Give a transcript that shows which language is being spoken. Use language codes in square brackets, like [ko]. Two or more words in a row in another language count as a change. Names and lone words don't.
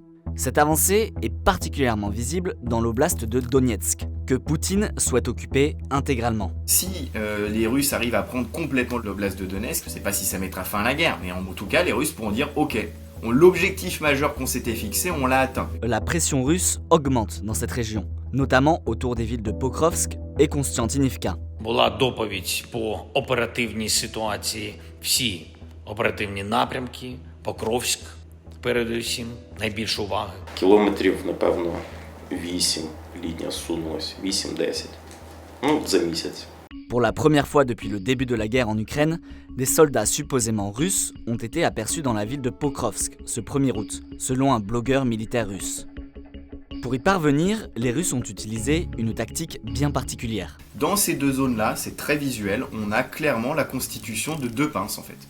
[fr] Cette avancée est particulièrement visible dans l'oblast de Donetsk, que Poutine souhaite occuper intégralement. Si les Russes arrivent à prendre complètement l'oblast de Donetsk, je ne sais pas si ça mettra fin à la guerre, mais en tout cas, les Russes pourront dire « Ok, l'objectif majeur qu'on s'était fixé, on l'a atteint ». La pression russe augmente dans cette région, notamment autour des villes de Pokrovsk et Konstantinivka. [uk] Була доповідь по оперативній ситуації, всі оперативні напрямки, Покровськ, передусім, найбільше уваги. Кілометрів, напевно, 8 лінія сунулась, 8-10, за місяць. [fr] Pour la première fois depuis le début de la guerre en Ukraine, des soldats supposément russes ont été aperçus dans la ville de Pokrovsk ce 1er août, selon un blogueur militaire russe. Pour y parvenir, les Russes ont utilisé une tactique bien particulière. Dans ces deux zones-là, c'est très visuel, on a clairement la constitution de deux pinces en fait.